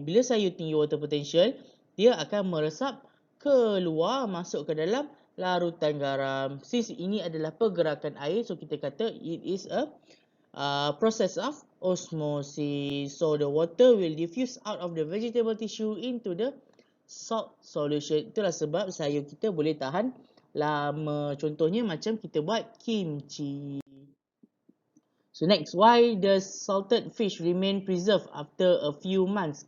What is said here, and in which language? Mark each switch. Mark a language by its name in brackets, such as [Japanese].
[Malay] Bila sayur tinggi [English] water potential, [Malay] dia akan meresap keluar masuk ke dalam larutan garam. Since ini adalah pergerakan air, so kita kata [English] it is a process of osmosis. So the water will diffuse out of the vegetable tissue into the salt solution. [Malay] Itulah sebab sayur kita boleh tahan lama. Contohnya macam kita buat kimchi. [English] So next, why does salted fish remain preserved after a few months?